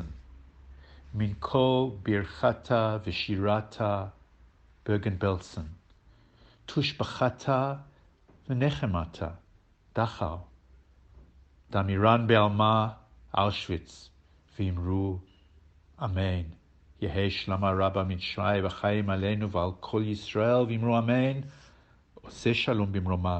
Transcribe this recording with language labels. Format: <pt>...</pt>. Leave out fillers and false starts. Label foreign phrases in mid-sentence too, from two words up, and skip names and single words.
<arc>מן כל ברכתא ושירתא Bergen-Belsen. תשבחתא ונחמתא Dachau. דאמירן בעלמא Auschwitz ואמרו אמן. יהא שלמא רבא מן שמיא וחיים עלינו ועל כל ישראל ואמרו אמן.</arc> <he>עושה שלום במרומיו.</he>